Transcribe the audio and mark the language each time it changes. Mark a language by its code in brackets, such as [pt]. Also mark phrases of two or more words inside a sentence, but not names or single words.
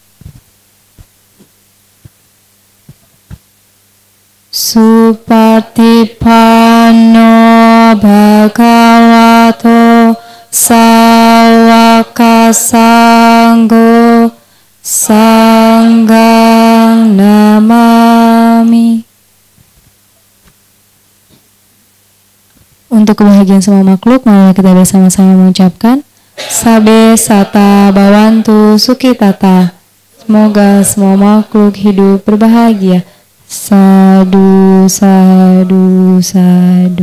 [pi] Supatipanno Bhagavato Sawaka Sanggo Sanggang Namami. [id] Untuk kebahagiaan semua makhluk, mari kita bersama-sama mengucapkan [pi] Sabe Sata Bawantu Sukitata. [id] Semoga semua makhluk hidup berbahagia. [pi] Sadu, sadu, sadu.